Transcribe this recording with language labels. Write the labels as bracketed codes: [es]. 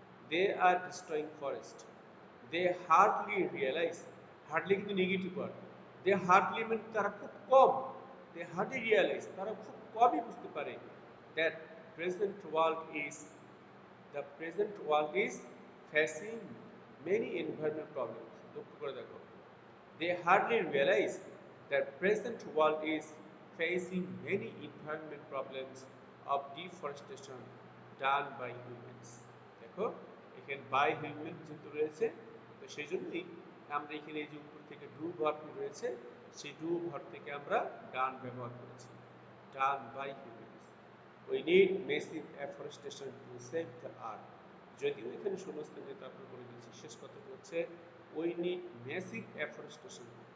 [en] they are destroying forest, they hardly realise, hardly কিন্তু negative word, they hardly [bn] মানে তারা খুব কম, [en] they hardly realise [bn] তারা খুব কমই বুঝতে পারে, [en] That present world is, the present world is facing many environment problems. [bn] লক্ষ্য করে দেখো, [en] they hardly realize that present world is facing many environment problems of deforestation done by humans. [bn] দেখো এখানে বাই হিউম্যান যেহেতু রয়েছে, তো সেই জন্যই আমরা এখানে এই যে উপর থেকে ডু ভার্বটি রয়েছে, সেই ডু ভার্ব থেকে আমরা ডান ব্যবহার করেছি, done by humans. [en] We need massive afforestation to save the earth. [bn] যদিও এখানে শূন্যস্থানে তারপর করে দিয়েছি, শেষ কথাটি হচ্ছে [en] We need massive afforestation.